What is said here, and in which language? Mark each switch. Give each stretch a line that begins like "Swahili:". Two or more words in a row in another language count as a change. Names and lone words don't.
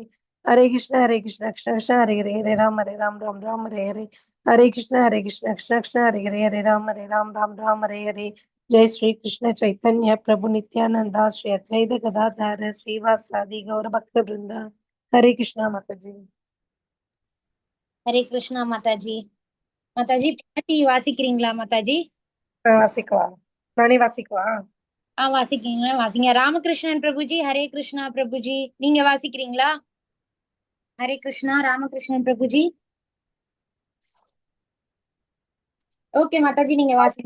Sanskrit: Hare Krishna, Hare Krishna, Krishna Krishna, Hare Hare, Hare Ram, Hare Ram, Ram Ram, Hare Hare. Hare Krishna, Hare Krishna, Krishna Krishna, Hare Hare, Hare Ram, Hare Ram, Ram Ram, Hare Hare. जय श्री कृष्ण चैतन्य प्रभु नित्यानंदा श्री अद्वैत गदाधर श्रीवासादि गौर भक्त वृंदा.
Hindi: हरे कृष्णा माताजी.
Tamil: ஹரே கிருஷ்ணா மாதாஜி. மாதாஜி பிரகதி வாசிக்கிறீங்களா மாதாஜி? வாசிக்குவா, நானே வாசிக்குவா. வாசிக்கிறீங்களா? வாசிங்க. ராமகிருஷ்ணன் பிரபுஜி, ஹரே கிருஷ்ணா பிரபுஜி, நீங்க வாசிக்கிறீங்களா? ஹரே கிருஷ்ணா ராமகிருஷ்ணன் பிரபுஜி. ஓகே மாதாஜி, நீங்க வாசிங்க.